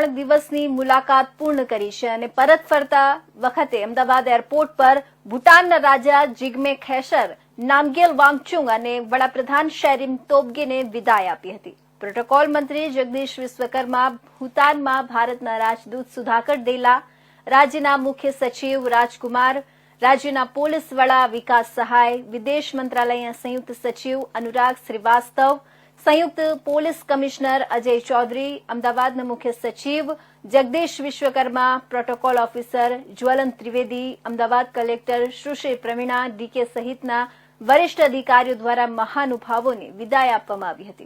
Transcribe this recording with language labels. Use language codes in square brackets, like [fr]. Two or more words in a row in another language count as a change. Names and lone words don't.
[gu] દિવસની મુલાકાત પૂર્ણ કરી છે અને પરત ફરતા વખતે અમદાવાદ એરપોર્ટ પર ભૂટાનના રાજા જિગ્મે ખેસર નામગેલ વાંગચુક અને વડાપ્રધાન શેરિંગ તોબ્ગેને વિદાય આપી હતી। પ્રોટોકોલ મંત્રી જગદીશ વિશ્વકર્મા, ભૂટાનમાં ભારતના રાજદૂત સુધાકર દેલા, રાજ્યના મુખ્ય સચિવ રાજકુમાર, રાજ્યના પોલીસ વડા વિકાસ સહાય, વિદેશ મંત્રાલયના સંયુક્ત સચિવ અનુરાગ શ્રીવાસ્તવ, સંયુક્ત પોલીસ કમિશનર અજય ચૌધરી, અમદાવાદના મુખ્ય સચિવ જગદીશ વિશ્વકર્મા, પ્રોટોકોલ ઓફિસર જ્વલન ત્રિવેદી, અમદાવાદ કલેક્ટર સુશ્રી પ્રવીણા ડીકે સહિતના વરિષ્ઠ અધિકારીઓ દ્વારા મહાનુભાવોને વિદાય આપવામાં આવી હતી।